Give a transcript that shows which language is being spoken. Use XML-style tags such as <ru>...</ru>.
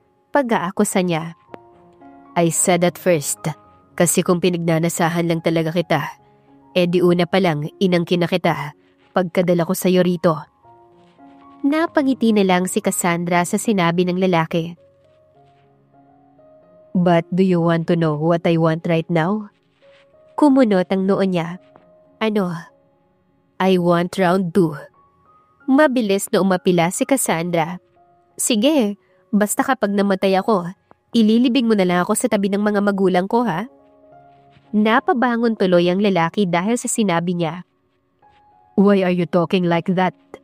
<tl>Pag-aakusa niya.</tl> <en>I said at first,</en> <tl>kasi kung pinagnanasahan lang talaga kita, di una pa lang inangkin na kita pagkadala ko sa'yo rito. Napangiti na lang si Cassandra sa sinabi ng lalaki.</tl> <en>But do you want to know what I want right now?</en> <tl>Kumunot ang noo niya. Ano?</tl> <en>I want round 2.</en> <tl>Mabilis na umapila si Cassandra. Sige, basta kapag namatay ako, ililibing mo na lang ako sa tabi ng mga magulang ko, ha? Napabangon tuloy ang lalaki dahil sa sinabi niya.</tl> <en>Why are you talking like that?</en>